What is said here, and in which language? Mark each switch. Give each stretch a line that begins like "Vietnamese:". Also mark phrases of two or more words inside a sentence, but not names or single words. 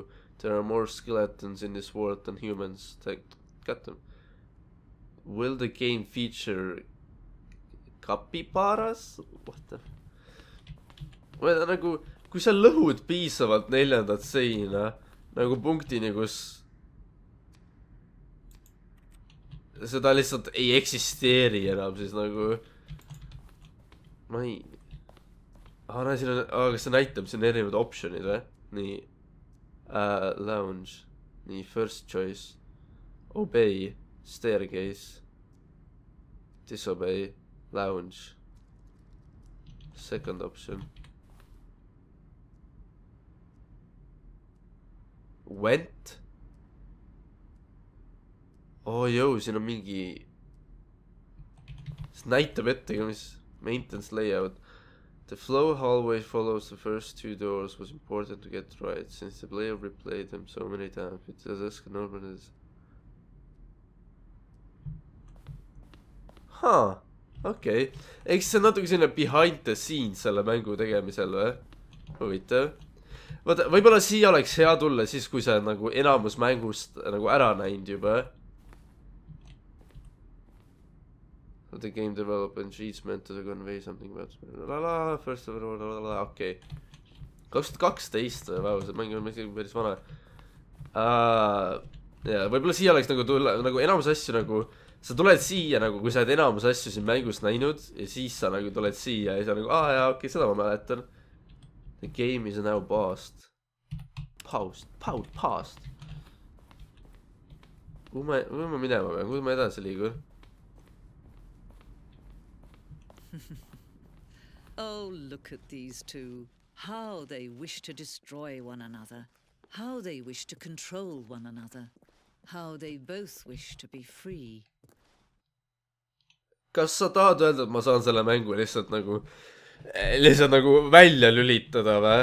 English: There are more skeletons in this world than humans. Got them. Will the game feature capybaras? What the...
Estonian: Või nagu, kui sa lõhud piisavalt 4. seina, nagu punktini, kus seda lihtsalt ei eksisteeri enam, siis nagu... Ma ei... näe, siin on... kas see näitab, siin on erinevad optionid või? Nii... lounge. Nii,
English: first choice. Obey. Staircase. Disobey. Lounge. Second option. Went?
Estonian: Jõu, siin on mingi... See näitab ette ka, mis...
English: Maintenance layout. The flow hallway follows the first 2 doors was important to get right, since the player replayed them so many times. It does normally is.
Estonian: Okei. Eks see on natuke selline
English: behind the scenes
Estonian: selle mängu tegemisel või? Huvitav. Vaata, võib-olla siia oleks hea tulla siis, kui see on nagu enamus mängust nagu ära näinud juba.
English: The game development sheets meant to convey something about first of all,
Estonian: okei. 2012 või, vau, see mäng on päris vana. Võib-olla siia oleks nagu tulla, nagu enamus asju nagu, sa tuled siia nagu, kui sa oled enamus asju siin mängus näinud, ja siis sa nagu tuled siia ja sa nagu, jaa, okei, seda ma mäletan.
English: The game is now paused. Paused.
Estonian: Kuhu ma minema pean, kuhu ma edasi liigun?
English: Oh, look at these two. How they wish to destroy one another. How they wish to control one another. How they both wish to be free.
Estonian: Kas sa tahad öelda, et ma saan selle mängu lihtsalt nagu välja lülitada või?